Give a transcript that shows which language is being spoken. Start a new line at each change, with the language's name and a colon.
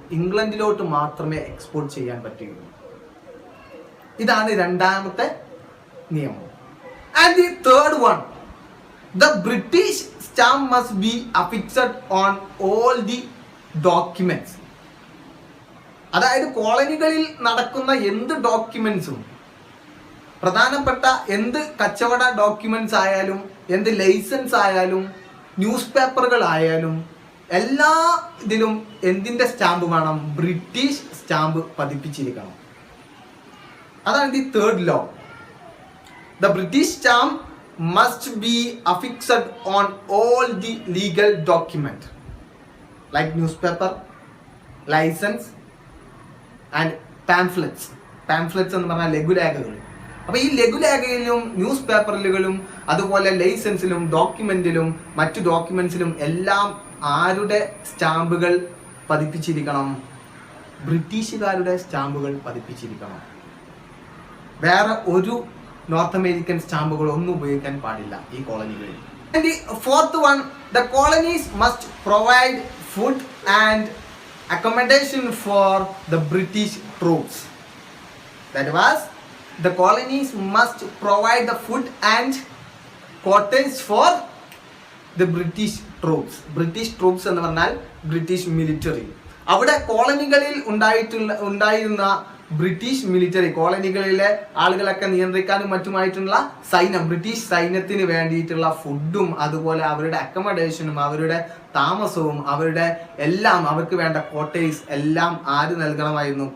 Malayalam: ഇംഗ്ലണ്ടിലോട്ട് മാത്രമേ എക്സ്പോർട്ട് ചെയ്യാൻ പറ്റുകയുള്ളൂ. ഇതാണ് രണ്ടാമത്തെ നിയമം.
English: And the third one, the British stamp must be affixed on all the documents.
Malayalam: അതായത് കോളനികളിൽ നടക്കുന്ന എന്ത് ഡോക്യുമെന്റ്സും, പ്രധാനപ്പെട്ട എന്ത് കച്ചവട ഡോക്യുമെന്റ്സ് ആയാലും എന്ത് ലൈസൻസ് ആയാലും ന്യൂസ് പേപ്പറുകൾ ആയാലും എല്ലാ ഇതിലും എന്തിന്റെ സ്റ്റാമ്പ് വേണം? British stamp പതിപ്പിച്ചിരിക്കണം. അതാണ് the third law.
English: the British stamp must be affixed on all the legal document like newspaper, license and pamphlets
Malayalam: എന്ന് പറഞ്ഞാൽ ലഘുലേഖകൾ. അപ്പോൾ ഈ ലഘുലേഖയിലും ന്യൂസ് പേപ്പറുകളിലും അതുപോലെ ലൈസൻസിലും ഡോക്യുമെന്റിലും മറ്റു ഡോക്യുമെന്റ്സിലും എല്ലാം ആരുടെ സ്റ്റാമ്പുകൾ പതിപ്പിച്ചിരിക്കണം? ബ്രിട്ടീഷുകാരുടെ സ്റ്റാമ്പുകൾ പതിപ്പിച്ചിരിക്കണം. വേറെ ഒരു നോർത്ത് അമേരിക്കൻ സ്റ്റാമ്പുകൾ ഒന്നും ഉപയോഗിക്കാൻ പാടില്ല ഈ കോളനികളിൽ.
English: And the fourth one, the colonies must provide food and accommodation for the British troops. That was, the colonies must provide the food and quarters for
Malayalam: the British troops എന്ന് പറഞ്ഞാൽ British military. അവിടെ കോളനികളിൽ ഉണ്ടായിരുന്ന British military, കോളനികളിലെ ആളുകളൊക്കെ നിയന്ത്രിക്കാനും മറ്റുമായിട്ടുള്ള സൈന്യം, British സൈന്യത്തിന് വേണ്ടിയിട്ടുള്ള ഫുഡും അതുപോലെ അവരുടെ അക്കമഡേഷനും അവരുടെ താമസവും അവരുടെ എല്ലാം, അവർക്ക് വേണ്ട ക്വാർട്ടേഴ്സ് എല്ലാം ആര് നൽകണമായിരുന്നു?